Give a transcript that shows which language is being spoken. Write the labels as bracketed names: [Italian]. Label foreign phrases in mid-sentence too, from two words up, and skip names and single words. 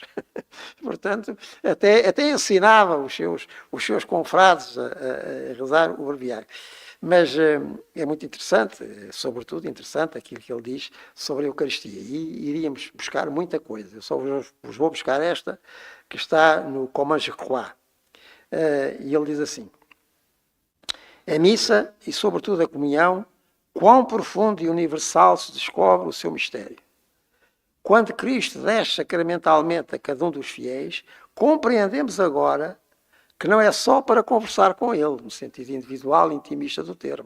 [Portuguese] Portanto, até ensinava os seus confrades a rezar o breviário. Mas é muito interessante, sobretudo interessante aquilo que ele diz sobre a Eucaristia. E iríamos buscar muita coisa. Eu só vos vou buscar esta, que está no Comment je crois. E ele diz assim: a missa e sobretudo a comunhão, quão profundo e universal se descobre o seu mistério. Quando Cristo desce sacramentalmente a cada um dos fiéis, compreendemos agora que não é só para conversar com ele, no sentido individual e intimista do termo.